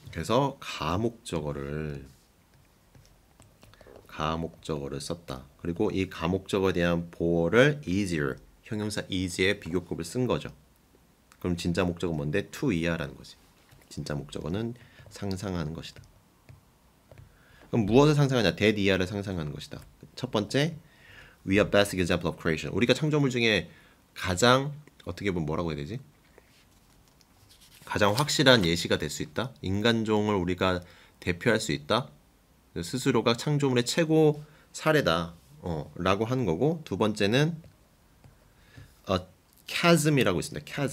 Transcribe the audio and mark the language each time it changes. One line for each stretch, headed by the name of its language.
Korean: 그래서 가 목적어를 썼다. 그리고 이 가 목적어에 대한 보어를 easier, 형용사 easy의 비교급을 쓴 거죠. 그럼 진짜 목적어는 뭔데? to 이하라는 거지. 진짜 목적어는 상상하는 것이다. 그럼 무엇을 상상하냐? that 이하를 상상하는 것이다.
English: 첫 번째, we are best example of creation.
Korean: 우리가 창조물 중에 가장 어떻게 보면 뭐라고 해야 되지? 가장 확실한 예시가 될 수 있다. 인간종을 우리가 대표할 수 있다. 스스로가 창조물의 최고 사례다. 라고 하는 거고, 두 번째는 chasm이라고 있습니다.